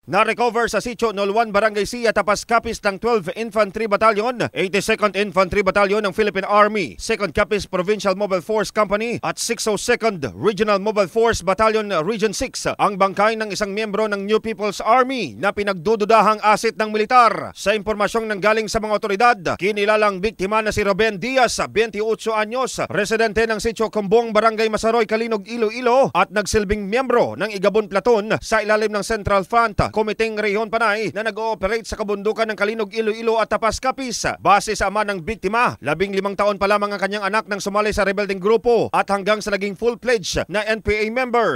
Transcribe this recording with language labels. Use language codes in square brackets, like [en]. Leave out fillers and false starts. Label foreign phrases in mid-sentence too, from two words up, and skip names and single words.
[tl] Na-recover sa Sitio Nolwan, Barangay Sia, Tapas Capiz ng 12 Infantry Battalion, 82nd Infantry Battalion ng Philippine Army, 2nd Capiz Provincial Mobile Force Company at 602nd Regional Mobile Force Battalion Region 6 ang bangkay ng isang miyembro ng New People's Army na pinagdududahang asit ng militar. Sa impormasyong nanggaling sa mga otoridad, kinilalang biktima na si Ruben Diaz, 28 anyos, residente ng Sitio Kumbong, Barangay Masaroy, Kalinog, Iloilo at nagsilbing miyembro ng Igabon Platoon sa ilalim ng Central Front Komiteng Rehiyon Panay na nag-ooperate sa kabundukan ng Kalinog, Iloilo at Tapas Capiz. Base sa ama ng biktima, 15 taon pa lamang ang kanyang anak nang sumali sa rebelding grupo at hanggang sa naging full-fledged na NPA member.